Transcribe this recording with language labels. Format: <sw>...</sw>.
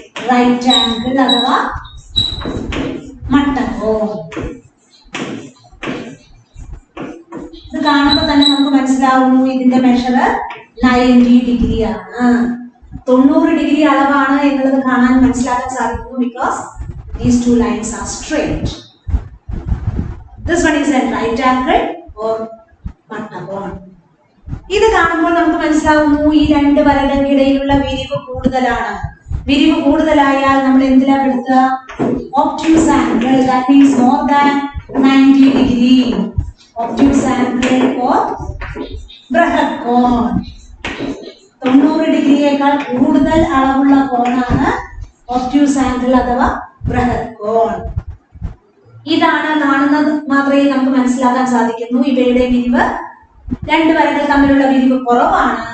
<ml>Right angle അഥവാ മട്ടകോൺ. ഇത് കാണുമ്പോൾ തന്നെ നമുക്ക് മനസ്സിലാവുന്നു ഇതിന്റെ മെഷർ 90 ഡിഗ്രി ആണ്. 90 ഡിഗ്രി അളവാണ് എന്നുള്ളത് കാണാൻ മനസ്സിലാക്കാൻ സാധിക്കുന്നു.</ml> <en>Because these two lines are straight. This one is a right angle or മട്ടകോൺ.</en> <ml>ഇത് കാണുമ്പോൾ നമുക്ക് മനസ്സിലാവുന്നു ഈ 2 വരകൾക്കിടയിലുള്ള വിരിവ് കൂടുതലാണ്. വിരിവ് കൂടുതലായാൽ നമ്മൾ എന്തിലാ പെടുത്തുക?</ml> <en>Obtuse angle. That means more than 90 degree.</en> <ml>Obtuse angle or ബൃഹത് കോൺ. 90 ഡിഗ്രിയേക്കാൾ കൂടുതൽ അളവുള്ള കോണാണ് ഒബ്റ്റ്യൂസ് ആംഗിൾ അഥവാ ബൃഹത് കോൺ. ഇതാണ് കാണുന്നത് മാത്രമേ നമുക്ക് മനസ്സിലാക്കാൻ സാധിക്കുന്നു. ഇവയുടെ വിരിവ്, 2 വരകൾ തമ്മിലുള്ള വിരിവ് കുറവാണ്.</ml>